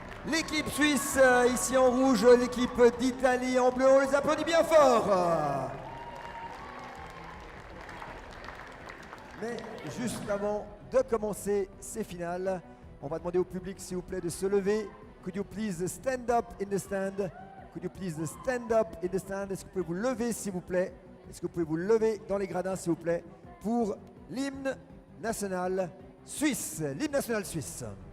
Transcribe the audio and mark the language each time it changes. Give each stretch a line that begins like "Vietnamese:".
French: L'équipe suisse ici en rouge, l'équipe d'Italie en bleu, on les applaudit bien fort. Mais juste avant de commencer ces finales, on va demander au public s'il vous plaît de se lever.
English: Could you please stand up in the stand? Could you please stand up in the stand?
French: Est-ce que vous pouvez vous lever s'il vous plaît? Est-ce que vous pouvez vous lever dans les gradins s'il vous plaît pour l'hymne national suisse? L'hymne national suisse.